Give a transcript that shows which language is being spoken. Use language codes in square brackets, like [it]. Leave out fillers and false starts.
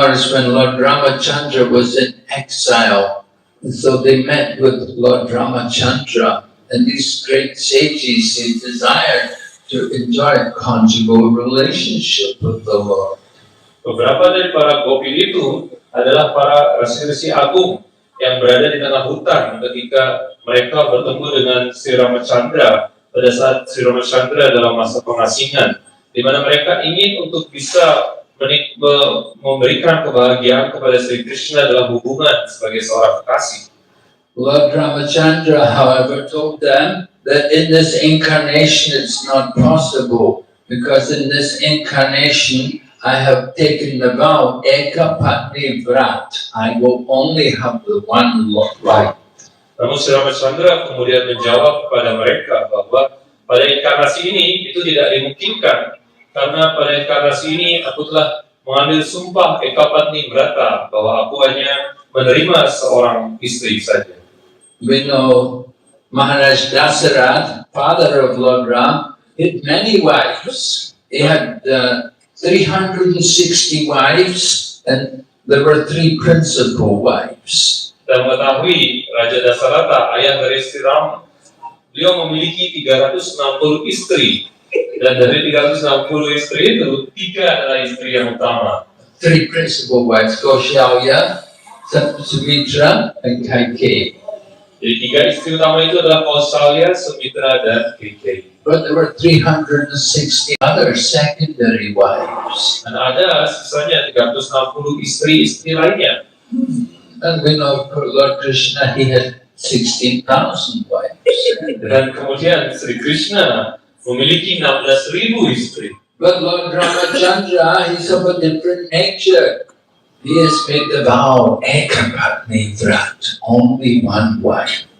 [en] When Lord Ramachandra was in exile, and so they met with Lord Ramachandra, and these great sages, they desired to enjoy a conjugal relationship with the Lord. [id] Beberapa dari para gopi itu adalah para rasi-rasi agung yang berada di tengah hutan ketika mereka bertemu dengan Sri Ramachandra pada saat Sri Ramachandra dalam masa pengasingan, di mana mereka ingin untuk bisa memberikan kebahagiaan kepada Sri Krishna dalam hubungan sebagai seorang kekasih. [en] Lord Ramachandra, however, told them that in this incarnation it's not possible, because in this incarnation I have taken the vow, Eka Patni Vrat. I will only have the one wife. [id] Namun Sri Ramachandra kemudian menjawab kepada mereka bahwa pada inkarnasi ini itu tidak dimungkinkan, karena pada inkarnasi ini aku telah mengambil sumpah Eka Patni Vrata bahwa aku hanya menerima seorang istri saja. [en] We know Maharaj Dasarath, father of Lord Ram, had many wives. He had 360 wives, and there were 3 principal wives. [id] Dan mengetahui Raja Dasaratha, ayah dari Sri Ram, beliau memiliki 360 istri, dan dari 360 istri itu 3 adalah istri yang utama. [en] 3 principal wives: Kaushalya, Sumitra, and Kaikeyi. [id] Jadi 3 istri utama itu adalah Kausalya, Sumitra, dan Kaikeyi. [en] But there were 360 other secondary wives. [id] Dan ada sisanya 360 istri-istri lainnya. [en] And we know for Lord Krishna, he had 16,000 wives. [id] Dan kemudian Sri Krishna memiliki 16,000 istri. [en] But Lord Ramachandra, he's of a different nature. He has made the vow, Ekapatni Vrat, only one wife.